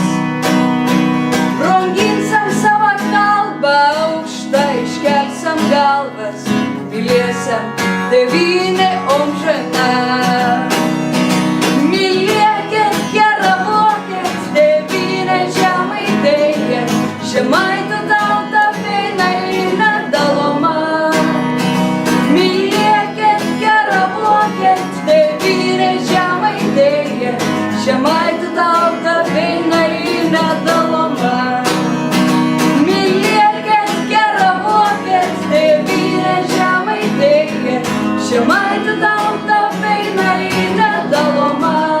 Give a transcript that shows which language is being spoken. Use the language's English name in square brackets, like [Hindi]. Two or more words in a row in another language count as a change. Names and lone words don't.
[Lithuanian] Branginsam savo kalbą, aukštai iškelsim galvas, mylėsim tėvynę amžiną. [Samogitian] Mylėkit, geravokit, tėvynė Žemaitija, Žemaitų tauta veina ir nedaloma. Mylėkit, geravokit, tėvynė Žemaitija, Žemaitų tauta veina ir nedaloma. Mylėkit, geravokit, tėvynė Žemaitija, Žemaitų tauta veina ir nedaloma.